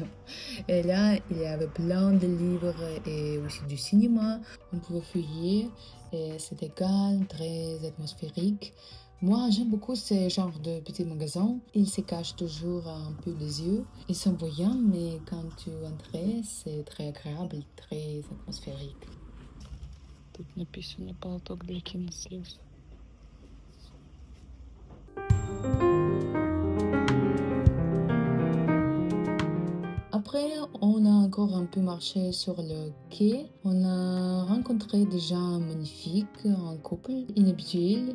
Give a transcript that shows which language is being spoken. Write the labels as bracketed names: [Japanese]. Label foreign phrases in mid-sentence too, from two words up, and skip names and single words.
[French] Et là, il y avait plein de livres et aussi du cinéma. On pouvait fouiller et c'était calme, très atmosphérique. Moi, j'aime beaucoup ces genres de petits magasins. Ils se cachent toujours un peu les yeux. Ils sont voyants, mais quand tu entres, c'est très agréable, très atmosphérique. [Russian] Тут написано «Полоток для кинослез». [French] Après, on a encore un peu marché sur le quai. On a rencontré des gens magnifiques, un couple inhabituel.